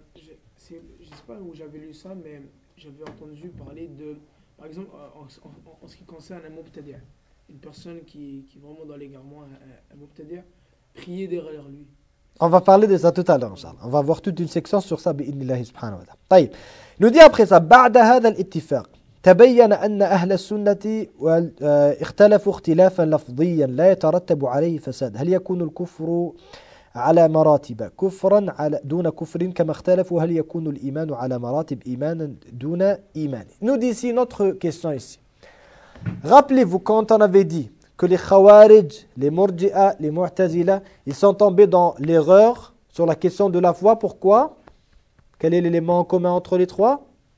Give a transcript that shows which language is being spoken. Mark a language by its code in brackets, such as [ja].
[fr] Je ne sais pas où j'avais lu ça, mais j'avais entendu parler de, par exemple, en ce qui concerne un mot peut-être, une personne qui est vraiment dans l'égarement, un mot peut-être, prier derrière lui. On va parler de ça tout à l'heure, on va voir toute une section sur ça, bi'idnillahi subhanahu wa ta'ala. Nous dit après ça, [ar] ba'da hadha l'ittifaq. تبين أن أهل السنة اختلفوا اختلافا لفظيا لا يترتب عليه فساد هل يكون الكفر على مراتب كفرا دون كفر كما اختلفوا هل يكون الإيمان على مراتب إيمانا دون إيمان. [fr] Nous dit ici une autre question ici. Rappelez-vous quand on avait dit que les khawarij, les murji'a, les mu'tazila, ils sont tombés dans l'erreur sur la question de la foi. Pourquoi? Quel est l'élément en commun entre les trois?